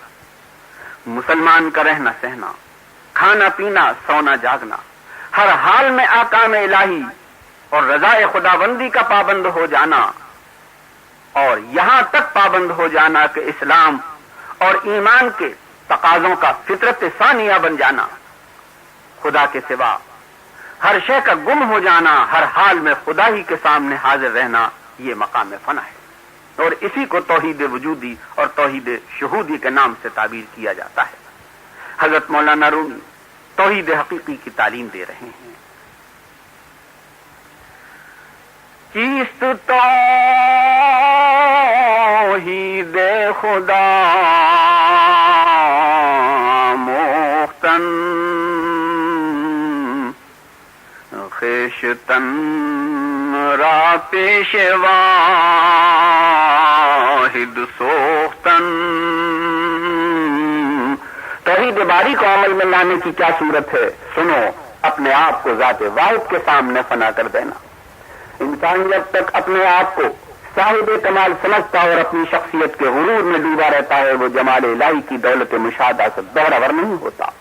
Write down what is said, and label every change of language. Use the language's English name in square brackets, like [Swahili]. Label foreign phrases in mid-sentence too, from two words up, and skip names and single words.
[Urdu] مسلمان کا رہنا سہنا، کھانا پینا، سونا جاگنا، ہر حال میں احکام الہی اور رضائے خداوندی کا پابند ہو جانا، اور یہاں تک پابند ہو جانا کہ اسلام اور ایمان کے تقاضوں کا فطرت ثانیہ بن جانا، خدا کے سوا ہر شے کا گم ہو جانا، ہر حال میں خدا ہی کے سامنے حاضر رہنا، یہ مقام فنا ہے. اور اسی کو توحید وجودی اور توحید شہودی کے نام سے تعبیر کیا جاتا ہے. حضرت مولانا رومی توحید حقیقی کی تعلیم دے رہے ہیں. [Persian] چیست توحید خدا مختن خیشتن را پیش واحد سوختن. [Urdu] توحید باری کو عمل میں لانے کی کیا صورت ہے؟ سنو، اپنے آپ کو ذات واحد کے سامنے فنا کر دینا. انسان جب تک اپنے آپ کو صاحب کمال سمجھتا اور اپنی شخصیت کے غرور میں ڈوبا رہتا ہے، وہ جمال الہی کی دولت مشاہدہ سے بہرور نہیں ہوتا.